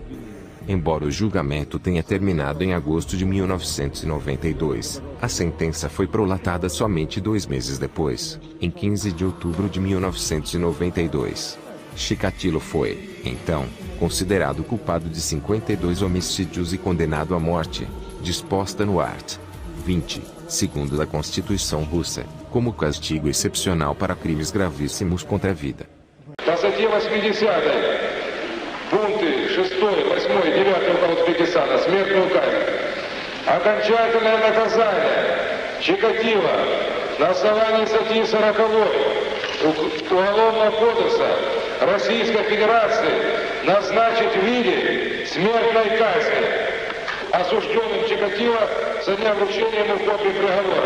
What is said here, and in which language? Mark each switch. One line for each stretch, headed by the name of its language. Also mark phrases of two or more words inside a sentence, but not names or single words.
Portuguese: Embora o julgamento tenha terminado em agosto de 1992, a sentença foi prolatada somente 2 meses depois, em 15 de outubro de 1992. Chikatilo foi, então, considerado culpado de 52 homicídios e condenado à morte, disposta no art. 20, segundo a Constituição russa, como castigo excepcional para crimes gravíssimos contra a vida.
Russian: Пункты 6, 8, 9 указ Узбекистана, смертную казнь. Окончательное наказание Чикатило на основании статьи 40 Уголовного кодекса Российской Федерации назначить в виде смертной казни осужденным Чикатило со дня вручения ему копии приговора.